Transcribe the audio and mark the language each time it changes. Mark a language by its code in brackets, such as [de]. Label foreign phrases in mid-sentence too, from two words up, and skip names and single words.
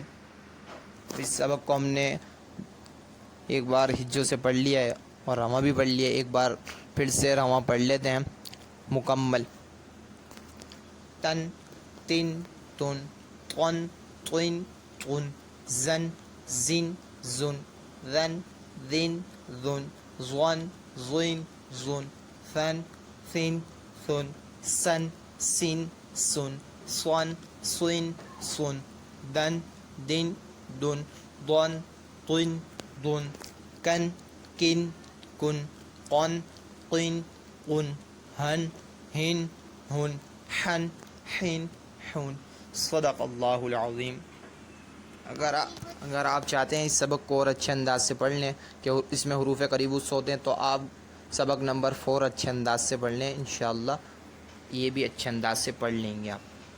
[ur] اس سبق کو ہم نے ایک بار ہجوں سے پڑھ لیا ہے اور رواں بھی پڑھ لیا ہے، ایک بار پھر سے رواں پڑھ لیتے ہیں مکمل۔ [ar] تن تن تن، طن طن طن، زن زن زن، ذن ذن ذن، ظن ظن ظن، ثن ثن ثن، سن سن سن، صن صن صن، دن دن دن، ضن طن ضن، کن کن کن، قن قن قن، ہن ہن ہن، حن حن حن۔ صدق اللہ العظیم۔ [ur] اگر آپ چاہتے ہیں اس سبق کو اور اچھے انداز سے پڑھ لیں کہ اس میں حروف قریب الصوت ہیں، تو آپ سبق نمبر 4 اچھے انداز سے پڑھ لیں انشاءاللہ، یہ بھی اچھے انداز سے پڑھ لیں گے آپ۔